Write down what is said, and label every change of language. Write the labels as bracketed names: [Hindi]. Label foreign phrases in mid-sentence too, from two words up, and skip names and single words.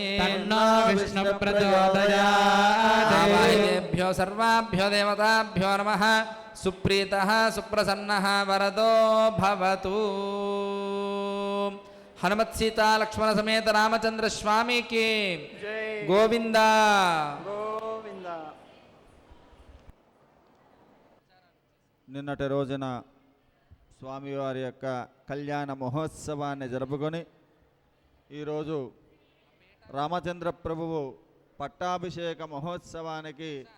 [Sanskrit] तन्नो विष्णु प्रचोदयात् आवाहितेभ्यो सर्वाभ्यो देवताभ्यो नमः सुप्रीतः सुप्रसन्नः वरदो भवतु हनुमत् सीता लक्ष्मण समेत रामचंद्र स्वामी की गोविंदा [Telugu] నిన్నటి రోజున స్వామివారి యొక్క కళ్యాణ మహోత్సవాన్ని జరుపుకొని ఈరోజు రామచంద్ర ప్రభువు పట్టాభిషేక మహోత్సవానికి